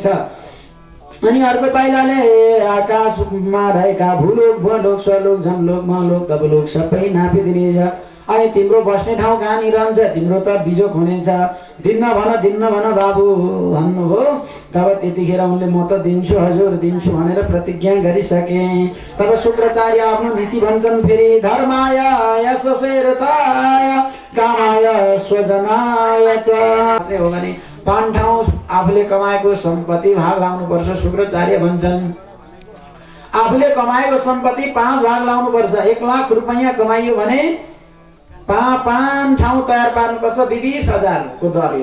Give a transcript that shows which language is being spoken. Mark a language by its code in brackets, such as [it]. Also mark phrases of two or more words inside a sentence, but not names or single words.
[ne] अनि अर्को पाइलाले आकाशमा रहेका भूलोक भूलोक स्वलोक जनलोक महलोक तपलोक सबै नापिदिनेछ। अनि तिम्रो बस्ने ठाउँ कहाँनिर रहन्छ, तिम्रो त बिजोक हुनेछ। दिन्न भन बाबु भन्नुभयो। तब त्यतिखेर उनले म त दिन्छु हजुर दिन्छु भनेर प्रतिज्ञा गरिसके। तब शुक्राचार्य आफ्नो नीति भन्छन् फेरि, [sa] धर्माय यशसेरताय कामाय स्वजनाय च। [ne] हो भने 5 ठाउँ आफूले कमाएको सम्पत्ति भाग लाउनुपर्छ। शुक्राचार्य भन्छन् आफूले कमाएको सम्पत्ति 5 भाग लाउनुपर्छ। 1 लाख रुपैयाँ कमाइयो भने 5 ठाउँ तयार पार्नुपर्छ 20,000 को दरले।